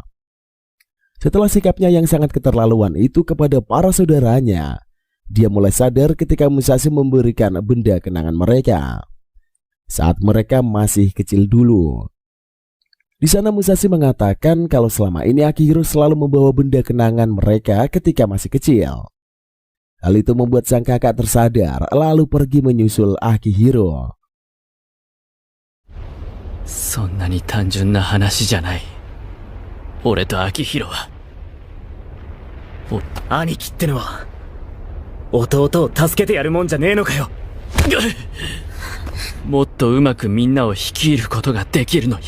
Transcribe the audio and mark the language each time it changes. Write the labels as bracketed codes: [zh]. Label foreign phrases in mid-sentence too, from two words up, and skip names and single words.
[id] Setelah sikapnya yang sangat keterlaluan itu kepada para saudaranya, dia mulai sadar ketika Musashi memberikan benda kenangan mereka saat mereka masih kecil dulu. Di sana Musashi mengatakan kalau selama ini Akihiro selalu membawa benda kenangan mereka ketika masih kecil. Hal itu membuat sang kakak tersadar lalu pergi menyusul Akihiro. [ja] そんなに単純な話じゃない。俺と秋広は。兄貴ってのは弟を助けてやるもんじゃねえのかよ。もっとうまくみんなを率いることができるのに。